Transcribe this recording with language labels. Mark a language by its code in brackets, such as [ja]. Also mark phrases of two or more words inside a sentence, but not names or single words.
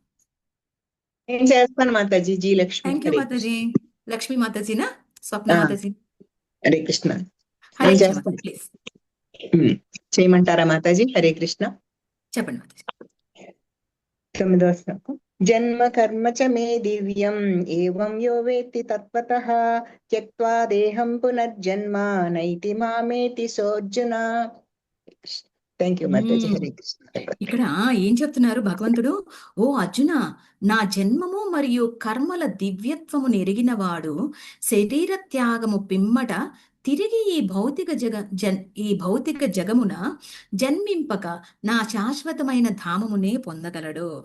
[te] నేను చేస్తాను మాతాజీ. జీ లక్ష్మి. [en] thank you [te] మాతాజీ. లక్ష్మీ మాతాజీనా, స్వప్న మాతాజీ? హరే కృష్ణ. హరే కృష్ణ ప్లీజ్. చేయమంటారా మాతాజీ? హరే కృష్ణ. చెప్పండి మాతాజీ. 9వ శ్లోకం. [sa] జన్మ కర్మ చ మే దివ్యం ఏవం యో వేత్తి తత్వతః త్యక్త్వా దేహం పునర్జన్మ నైతి మామేతి సోర్జున. [en] thank you మాతాజీ. ఉమ్. [te] హరే కృష్ణ. ఇక్కడ ఏం చెప్తున్నారు భగవంతుడు? ఓ అర్జున, నా జన్మము మరియు కర్మల దివ్యత్వము నెరిగినవాడు శరీర త్యాగము పిమ్మట తిరిగి ఈ భౌతిక జగమున జన్మింపక నా శాశ్వతమైన ధామమునే పొందగలడు.